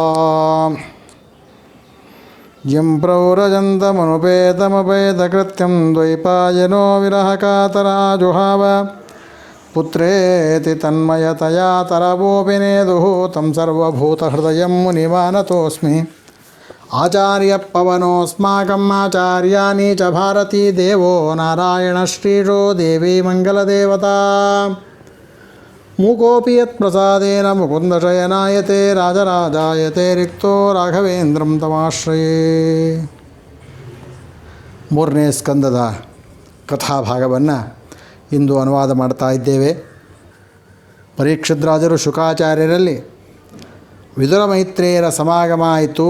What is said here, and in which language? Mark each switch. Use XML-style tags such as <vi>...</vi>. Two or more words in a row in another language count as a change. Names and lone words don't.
<sa>यं प्रौरजन्तमनुपेतमपेतकृत्यं द्वैपायनो विरहकातराजुहाव पुत्रेति तन्मयतया तरवोऽपि नेदुः तं सर्वभूतहृदयं मुनिमानतोऽस्मि आचार्यपवनोऽस्माकम् आचार्याणि च भारती देवो नारायणश्रीशो देवी मङ्गलदेवता मूकोऽपि यत्प्रसादेन मुकुन्दशयनायते राजराजायते रिक्तो ರಾಘವೇಂದ್ರಂ ತಮಾಶ್ರಯೇ.</sa> <kn>ಮೂರನೇ ಸ್ಕಂದದ ಕಥಾಭಾಗವನ್ನು ಇಂದು ಅನುವಾದ ಮಾಡ್ತಾ ಇದ್ದೇವೆ. ಪರೀಕ್ಷಿದ್ರಾಜರು ಶುಕಾಚಾರ್ಯರಲ್ಲಿ ವಿದುರ ಮೈತ್ರೇಯರ ಸಮಾಗಮ ಆಯಿತು.</kn>